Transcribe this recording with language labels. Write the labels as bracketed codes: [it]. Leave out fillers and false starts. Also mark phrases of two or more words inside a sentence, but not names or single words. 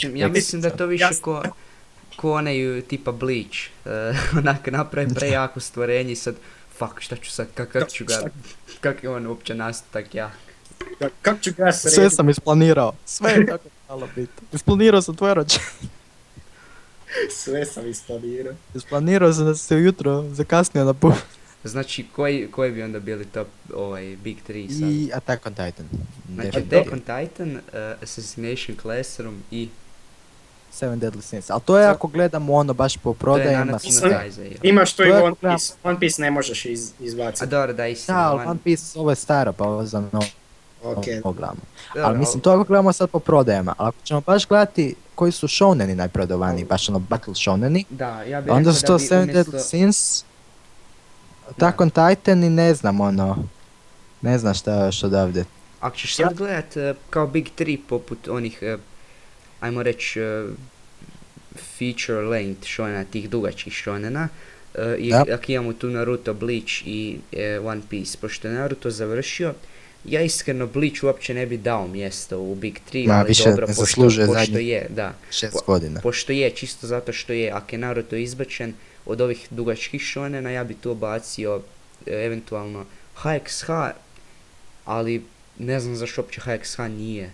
[hr] Ja mislim da to više ko onaj tipa Bleach, onak napravi prejako stvorenje i sad, fuck, šta ću sad, kak je on uopće nastao tak jak. Kako ću ga srediti? Sve sam isplanirao, sve je tako malo biti. Isplanirao sam tvoje rođenje. Sve sam isplanirao. Isplanirao sam da se ujutro zakasnio na put. Znači, koji bi onda bili top Big 3 sad? I Attack on Titan. Znači, Attack on Titan, Assassination Classroom i Seven Deadly Sins. Ali to je ako gledamo ono baš po prodajama. Imaš to i One Piece. One Piece ne možeš izbaciti. A dobro, da istina. Da, ali One Piece ovo je staro, pa ovo za novo. Okay. Gledamo. Ali mislim, to ako gledamo sad po prodajama. Ali ako ćemo baš gledati koji su shouneni najprodovaniji, baš ono battle shouneni, da, ja bih onda su to Seven Deadly Sins, Attack on Titan i ne znam ono, ne znam šta još odavde. Ako ćeš sad gledat kao Big 3 poput onih, ajmo reći, [en] feature length [hr] shonena, tih dugačkih shonena, i ako imamo tu Naruto, Bleach i One Piece, pošto je Naruto završio, ja iskreno Bleach uopće ne bi dao mjesto u Big 3, ali dobro, pošto je, da. 6 godina. Pošto je, čisto zato što je, ako je Naruto izbačen od ovih dugačkih shonena, ja bi tu bacio eventualno HXH, ali ne znam zašto uopće HXH nije.